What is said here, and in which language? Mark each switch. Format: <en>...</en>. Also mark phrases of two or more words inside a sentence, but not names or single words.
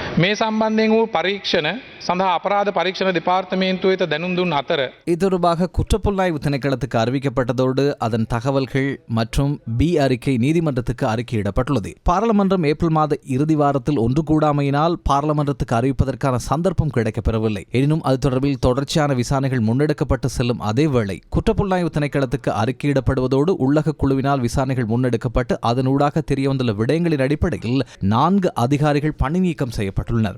<si>මේ සම්බන්ධයෙන් වූ පරීක්ෂණ සඳහා අපරාධ පරීක්ෂණ දෙපාර්තමේන්තුව වෙත දැනුම් දුන් අතර</si> <ta>இது தொடர்பாக குற்றப்புலனாய்வு திணைக்களத்துக்கு அறிவிக்கப்பட்டதோடு அதன் தகவல்கள் மற்றும் பி அறிக்கை நீதிமன்றத்துக்கு அறிக்கையிடப்பட்டுள்ளது. பாராளுமன்றம் ஏப்ரல் மாத இறுதி வாரத்தில் ஒன்று கூடாமையினால் பாராளுமன்றத்துக்கு அறிவிப்பதற்கான சந்தர்ப்பம் கிடைக்கப்பெறவில்லை. எனினும் அது தொடர்பில் தொடர்ச்சியான விசாரணைகள் முன்னெடுக்கப்பட்டு செல்லும் அதேவேளை குற்றப்புலனாய்வு திணைக்களத்துக்கு அறிக்கையிடப்படுவதோடு உள்ளக குழுவினால் விசாரணைகள் முன்னெடுக்கப்பட்டு அதனூடாக தெரியவந்துள்ள விடயங்களின் அடிப்படையில் 4 அதிகாரிகள் பணி நீக்கம் செய்யப்பட்டுள்ளனர்.</ta>